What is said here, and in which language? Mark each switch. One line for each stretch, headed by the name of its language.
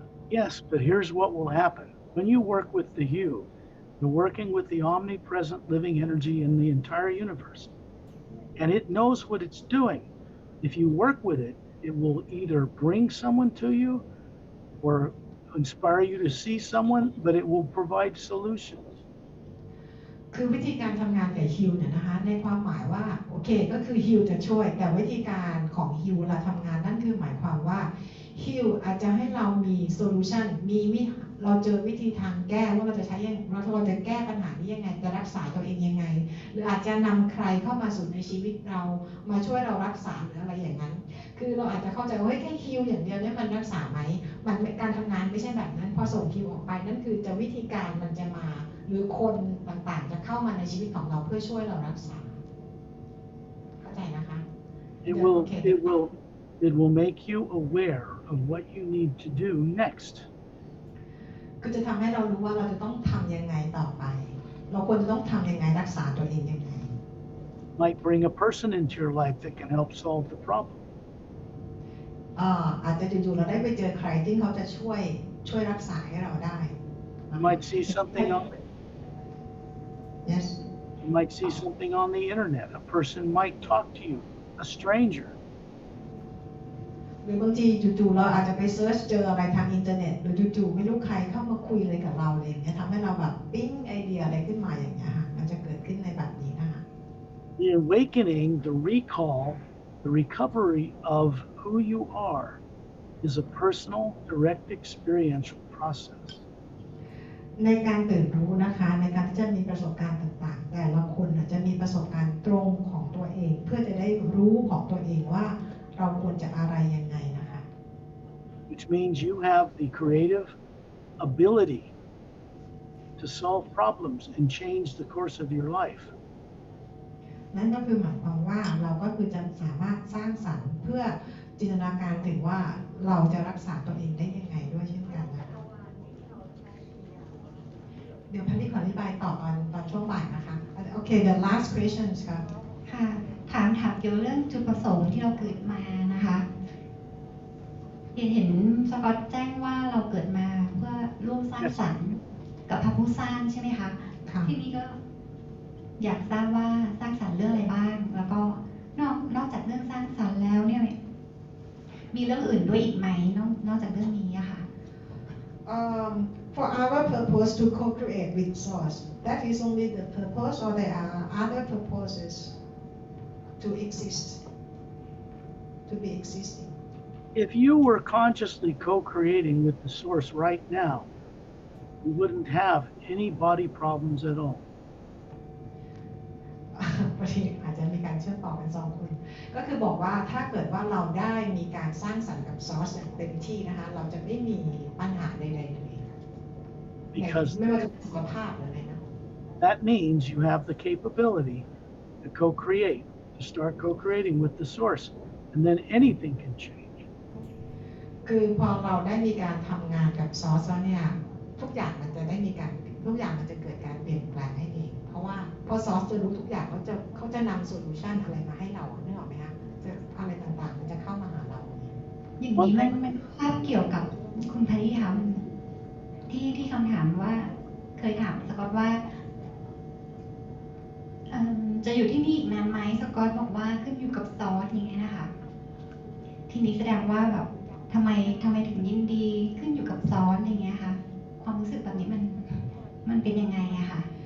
English: Yes, but here's what will happen. When you work with the hue, you're working with the omnipresent living energy in the entire universe. And it knows what it's doing. If you work with it, it will either bring someone to you or inspire you to see someone, but it will provide solutions.
Thai: คือวิธีการทำงานกับฮิวเนี่ยนะคะในความหมายว่าโอเคก็คือฮิวจะช่วยแต่วิธีการของฮิวเวลาทำงานนั่นคือหมายความว่าฮิวอาจจะให้เรามีโซลูชัน เราเจอวิธีทางแก้ว่าเราจะใช้ยังเราจะแก้ปัญหานี้ยังไงจะรักษาตัวเองยังไงหรืออาจจะนำใครเข้ามาสู่ในชีวิตเรามาช่วยเรารักษาหรืออะไรอย่างนั้นคือเราอาจจะเข้าใจว่าแค่ฮิวอย่างเดียวเนี่ยมันรักษาไหมมันการทำงานไม่ใช่แบบนั้นพอส่งฮิวออกไปนั่นคือจะวิธีการมันจะมาหรือคนต่างๆจะเข้ามาในชีวิตของเราเพื่อช่วยเรารักษาเข้าใจนะคะ
English: It will make you aware of what you need to do next.
Thai: คือจะทำให้เรารู้ว่าเราจะต้องทำยังไงต่อไปเราควรจะต้องทำยังไงรักษาตัวเองยังไง
English: Might bring a person into your life that can help solve the problem.
Thai: อาจจะอยู่ๆเราได้ไปเจอใครที่เขาจะช่วยรักษาให้เราได้
English: You might see something on Yes You might see something on the internet. A person might talk to you, a stranger.
Thai: หรือบางทีจู่ๆเราอาจจะไปเซิร์ชเจออะไรทางอินเทอร์เน็ตหรือจู่ๆไม่รู้ใครเข้ามาคุยอะไรกับเราอะไรอย่างเงี้ยทำให้เราแบบปิ๊งไอเดียอะไรขึ้นมาอย่างเงี้ยค่ะมันจะเกิดขึ้นในแบบนี้นะคะ
English: The awakening, the recall, the recovery of who you are is a personal, direct experiential process.
Thai: ในการตื่นรู้นะคะในการที่จะมีประสบการณ์ต่างๆแต่ละคนจะมีประสบการณ์ตรงของตัวเองเพื่อจะได้รู้ของตัวเองว่าเราควรจะอะไรยังไงนะคะ
English: Which means you have the creative ability to solve problems and change the course of your life.
Thai: นั่นก็คือหมายความว่าเราก็คือจะสามารถสร้างสรรค์เพื่อจินตนาการถึงว่าเราจะรักษาตัวเองได้ยังไงด้วยเช่นกันนะคะเดี๋ยวพันธิขออธิบายต่อตอนช่วงบ่ายนะคะโอเค
English: the last questions
Thai: ครับ ค่ะถามเกี่ยวเรื่องจุดประสงค์ที่เราเกิดมานะคะเห็นสกอตแจ้งว่าเราเกิดมาเพื่อร่วมสร้างสรรค์กับพระผู้สร้างใช่ไหมคะที่นี้ก็อยากทราบว่าสร้างสรรค์เรื่องอะไรบ้างแล้วก็นอกจากเรื่องสร้างสรรค์แล้วเนี่ยมีเรื่องอื่นด้วยอีกไหมนอกจากเรื่องนี้อะค่ะ
English: For our purpose to co-create with Source, that is only the purpose, or there are other purposes to exist, to be existing. If you were consciously co-creating with the source right now, you wouldn't have any body problems at all.
Thai: พอดีอาจจะมีการเชื่อมต่อกันสองคนก็คือบอกว่าถ้าเกิดว่าเราได้มีการสร้างสรรค์กับซอสอย่างเต็มที่นะคะเราจะไม่มีปัญหาใดๆเลยไม่ว่าจะสุขภาพหรืออะไรนะ
English: That means you have the capability to co-create, to start co-creating with the source, and then anything can change.
Thai: คือพอเราได้มีการทำงานกับซอสแล้วเนี่ยทุกอย่างมันจะเกิดการเปลี่ยนแปลงให้เองเพราะว่าพอซอสจะรู้ทุกอย่างเขาจะนำโซลูชันอะไรมาให้เรานึกออกไหมคะจะอะไรต่างๆมันจะเข้ามาหาเรา อย่างนี้มันภาพเกี่ยวกับคุณพาริคะที่คำถามว่าเคยถามสกอตว่าจะอยู่ที่นี่อีกนานไหมสกอตบอกว่าขึ้นอยู่กับซอสอย่างเงี้ยนะคะทีนี้แสดงว่าแบบทำไมถึงยินดีขึ้นอยู่กับซอสอย่างเงี้ยค่ะความรู้สึกแบบนี้มันเป็นยังไงอะค่ะ